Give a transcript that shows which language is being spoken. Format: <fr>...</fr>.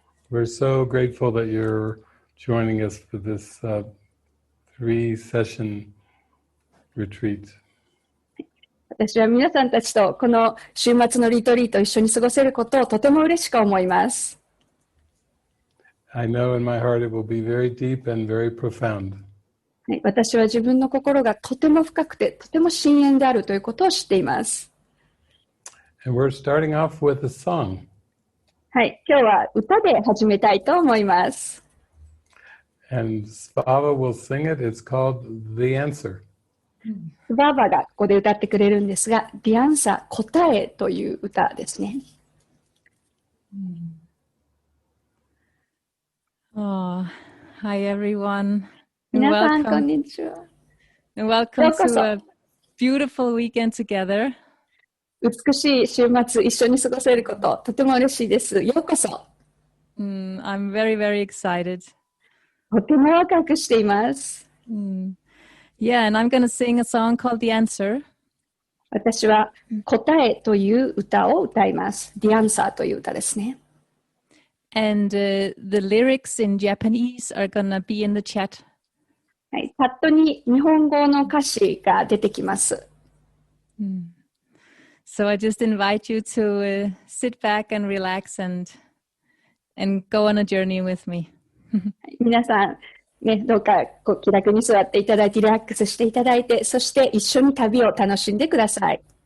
<en>We're so grateful that you're joining us for this three-session retreat.</en> <ja>私は皆さんたちとこの週末のリトリートを一緒に過ごせることをとても嬉しく思います。</ja> <en>I know in my heart it will be very deep and very profound.</en> <ja>はい、私は自分の心がとても深くて、とても深遠であるということを知っています。</ja> <en>And we're starting off with a song.</en> <ja>はい、今日は歌で始めたいと思います。</ja> <en>And Svava will sing it. It's called The Answer.</en> <ja>スバーバがここで歌ってくれるんですが、The Answer、答えという歌ですね。</ja> <en>Oh, hi everyone.</en> <ja>皆さん、こん</ja> <en>Welcome</en> <ja>にちは。</ja> <en>and welcome</en> <ja>ようこそ。</ja> <en>to a beautiful weekend together.</en> <ja>美しい週末一緒に過ごせること、とても嬉しいです。ようこそ。</ja> <en>I'm very, very excited.</en> <ja>とてもワクワクしています。</ja> <en>Yeah, and I'm going to sing a song called The Answer.</en> <ja>私は答えという歌を歌います。 The Answer という歌ですね。</ja> <en>And the lyrics in Japanese are going to be in the chat.</en> <ja>はい、チャットに日本語の歌詞が出てきます。</ja> <en>So I just invite you to sit back and relax and go on a journey with me.</en> <ja>皆さん、ね、どうか気楽に座っていただいてリラックスしていただいて、そして一緒に旅を楽しんでください。</ja>